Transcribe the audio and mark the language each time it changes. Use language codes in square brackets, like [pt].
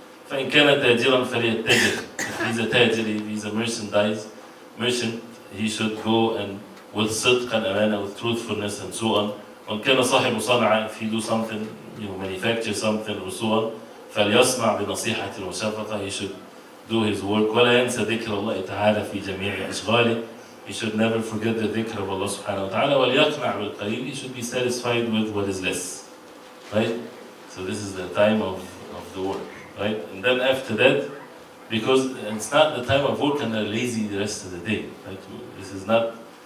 [ar] فإن كان تاجرا فليتجر. [en] If he's a tajir, if he's a merchant, he should go and with صدق and amana, with truthfulness and so on. [ar] وإن كان صاحب صنعة, [en] if he do something, manufacture something or so on, [ar] فليصنع بنصيحة وشفقة. [en] He should do his work. [ar] ولا ينسى ذكر الله تعالى في جميع أشغاله. [en] He should never forget the dhikr of Allah subhanahu wa ta'ala. [ar] وليقنع بالقليل. [en] He should be satisfied with what is less. Right? So this is the time of the work, right? And then after that, because it's not the time of work and they're lazy the rest of the day, right? This is not